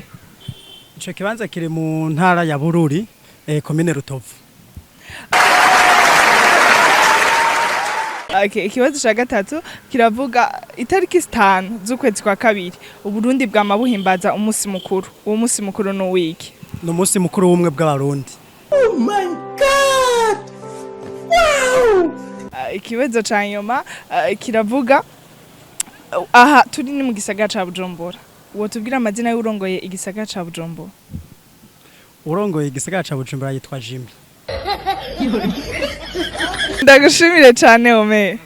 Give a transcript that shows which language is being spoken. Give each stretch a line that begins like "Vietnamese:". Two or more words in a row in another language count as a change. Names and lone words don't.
Rundi: Ico kibanza kiri mu ntara ya Bururi, commune Rutovu. Ikibazo ca gatatu kiravuga itariki 5 z'ukwezi kwa kabiri Uburundi bwama buhimbaza umunsi mukuru. Uwo munsi mukuru no wiki? No munsi mukuru w'umwe bw'abarundi.
English: Oh my god! Wow!
Rundi: Ikibazo ca nyuma kiravuga aha turi ni mu gisagara ca Bujumbura. Uwo tubwira amazina y'urongoye igisagara ca Bujumbura? Urongoye igisagara ca Bujumbura yitwa Jimmy. Ndagushimire cyane Omer.